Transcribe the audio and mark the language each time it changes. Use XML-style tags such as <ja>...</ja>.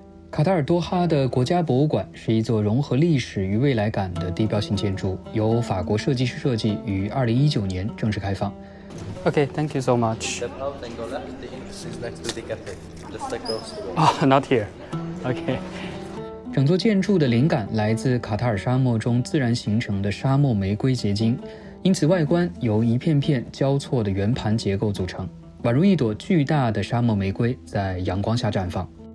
<zh>卡塔尔多哈的国家博物馆是一座融合历史与未来感的地标性建筑，由法国设计师设计，于2019年正式开放。</zh> <en>Okay, thank you so much. Step out and go left. The entrance is next to the cafe, just across the road. Oh, not here. Okay.</en> <zh>整座建筑的灵感来自卡塔尔沙漠中自然形成的沙漠玫瑰结晶，因此外观由一片片交错的圆盘结构组成，宛如一朵巨大的沙漠玫瑰在阳光下绽放。</zh>